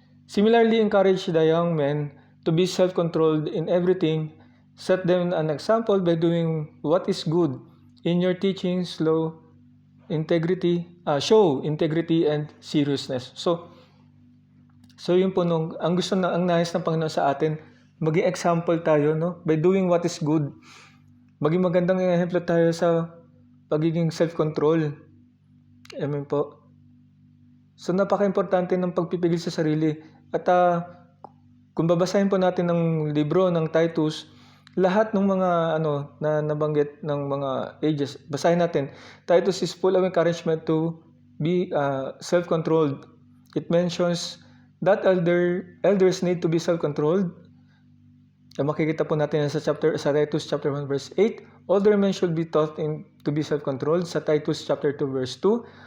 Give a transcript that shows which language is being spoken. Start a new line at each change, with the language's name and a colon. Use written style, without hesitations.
English: Similarly, encourage the young men to be self-controlled in everything. Set them an example by doing what is good in your teaching, show integrity and seriousness.
Filipino: So yun po ang nais ng Panginoon sa atin, maging example tayo, no?
English: By doing what is good.
Filipino: Maging magandang ehemplo tayo sa pagiging self-control. Amen po. So napaka-importante ng pagpipigil sa sarili. At kung babasahin po natin ng libro ng Titus, lahat ng mga na nabanggit ng mga ages, basahin natin.
English: Titus is full of encouragement to be self-controlled. It mentions that elders need to be self-controlled.
Filipino: Makikita po natin sa Titus chapter 1 verse 8.
English: Older men should be taught to be self-controlled. Sa Titus chapter 2 verse 2.